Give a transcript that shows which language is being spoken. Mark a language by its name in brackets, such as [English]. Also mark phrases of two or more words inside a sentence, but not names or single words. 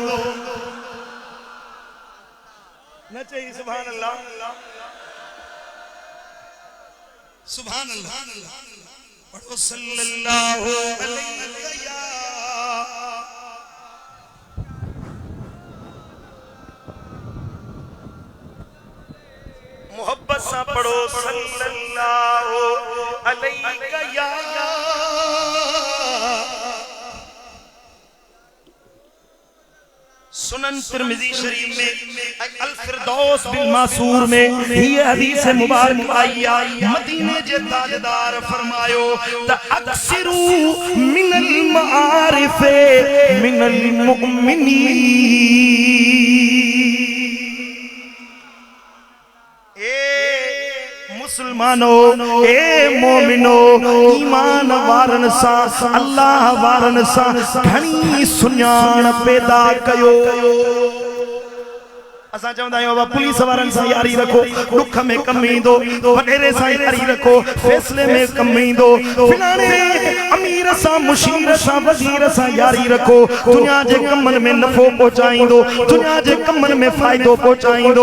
[Sindhi] न चई [Arabic] سبحان الله سبحان الله [Sindhi] पढ़ो [Arabic] صلى الله عليه [Sindhi] मोहब्बत सा पढ़ो [Arabic] صلى الله عليه يا [Sindhi] सुनन तिरमिज़ी शरीफ में अल फिरदौस बिल मासूर में ये हदीस मुबारक आई मदीने जे ताजदार फरमायो त [Arabic] أكثروا من المعارف من المؤمنين [Sindhi] मुसलमानो ए मोमिनो ईमान वारन सा अल्लाह वारन सा घणी सुञाण पैदा कयो। असा चवंदा आहियूं बाबा पुलिस वारन सां यारी रखो दुख में कम ईंदो वडेरे सां यारी रखो फैसले में कम ईंदो फिलाणे अमीर सां मुशीर सां वज़ीर सां यारी रखो दुनिया जे कमन में नफ़ो पहुचाईंदो दुनिया जे कमन में फ़ाइदो पहुचाईंदो।